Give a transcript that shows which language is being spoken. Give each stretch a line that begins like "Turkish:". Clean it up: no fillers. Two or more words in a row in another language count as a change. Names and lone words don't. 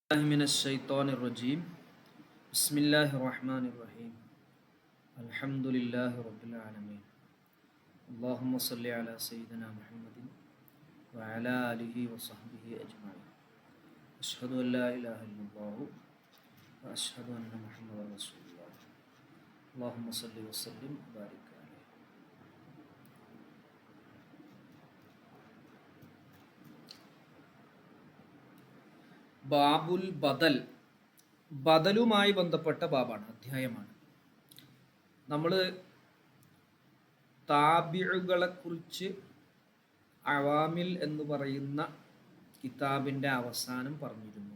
Arabic: من الشيطان الرجيم بسم الله الرحمن الرحيم الحمد لله رب العالمين اللهم صل على سيدنا محمد وعلى آله وصحبه أجمعين أشهد أن لا إله إلا الله وأشهد أن محمدا رسول الله اللهم صل وسلم وبارك عليه. باب البدل,
Malayalam: ബദലുമായി ബന്ധപ്പെട്ട ബാബാണ്, അധ്യായമാണ്. നമ്മൾ താബിഉകളെ കുറിച്ച് അവാമിൽ എന്ന് പറയുന്ന കിതാബിൻ്റെ അവസാനം പറഞ്ഞിരുന്നു.